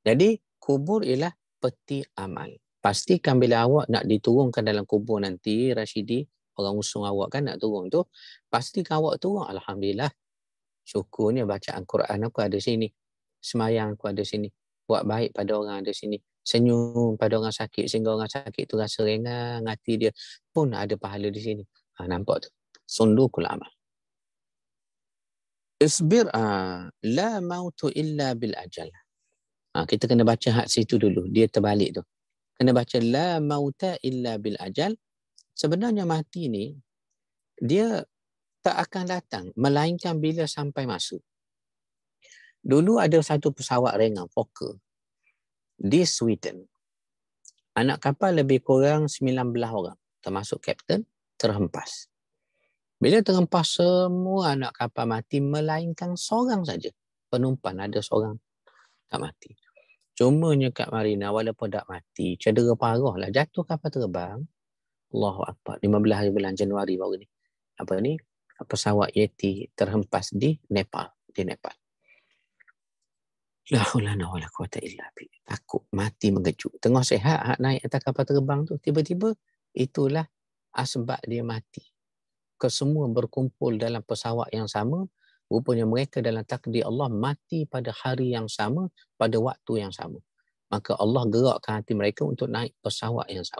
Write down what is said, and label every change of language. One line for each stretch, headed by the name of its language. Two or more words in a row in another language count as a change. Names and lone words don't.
Malay: Jadi kubur ialah peti amal. Pastikan bila awak nak diturunkan dalam kubur nanti, Rashidi, orang usung awak kan nak turun tu, pastikan awak turun. Alhamdulillah, syukurnya bacaan Quran aku ada sini. Semayang aku ada sini. Buat baik pada orang ada sini. Senyum pada orang sakit sehingga orang sakit tu rasa ringan hati dia pun ada pahala di sini. Nampak tu?
Arabic: صندوق العمل. اصبر لا موت إلا بالأجل.
Malay: Kita kena baca hak situ dulu. Dia terbalik tu. Kena baca
Arabic: لا موت إلا بالأجل.
Malay: Sebenarnya mati ni dia tak akan datang melainkan bila sampai masa. Dulu ada satu pesawat ringan Fokker di Sweden. Anak kapal lebih kurang 19 orang termasuk kapten terhempas. Bila terhempas semua anak kapal mati melainkan seorang saja. Penumpang ada seorang tak mati. Cumanya Kak Marina walaupun tak mati, cedera parah lah. Jatuh kapal terbang.
Arabic: الله أكبر.
Malay: 15 hari bulan Januari baru ni. Apa ni? Pesawat Yeti terhempas di Nepal.
Arabic: لا حول ولا قوة إلا بالله.
Malay: Takut mati mengejut. Tengah sihat hak naik atas kapal terbang tu. Tiba-tiba itulah asbab dia mati. Kesemua berkumpul dalam pesawat yang sama. Rupanya mereka dalam takdir Allah mati pada hari yang sama, pada waktu yang sama. Maka Allah gerakkan hati mereka untuk naik pesawat yang sama.